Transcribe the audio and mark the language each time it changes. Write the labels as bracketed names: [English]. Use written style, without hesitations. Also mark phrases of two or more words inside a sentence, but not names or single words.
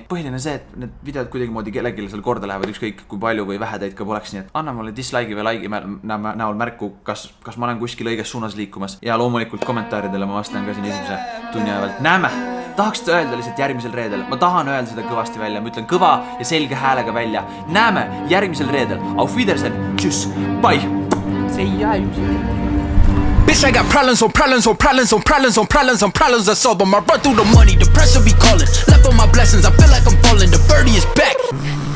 [Estonian] Põhiline see, et need videod kuidagi moodi kellelegi seal korda lähevad, ükskõik kui palju või vähe teid ka poleks, nii et anna mulle dislike'i või like'i näol märku, kas ma olen kuskil õiges suunas liikumas. Ja loomulikult kommentaaridele ma vastan ka siin esimese tunni ajavalt. Näeme! Tahaks te öelda lihtsalt järgmisel reedel. Ma tahan öelda seda kõvasti välja. Ma ütlen kõva ja selge häälega välja. Näeme järgmisel reedel. [German] Auf Wiedersehen. Tschüss. [Estonian] Bye. See ei jää ümsi. [English] Bitch, I got problems on problems on problems on problems on problems on problems I solve them. I run through the money, the pressure be calling. Left on my blessings, I feel like I'm falling. The birdie is back.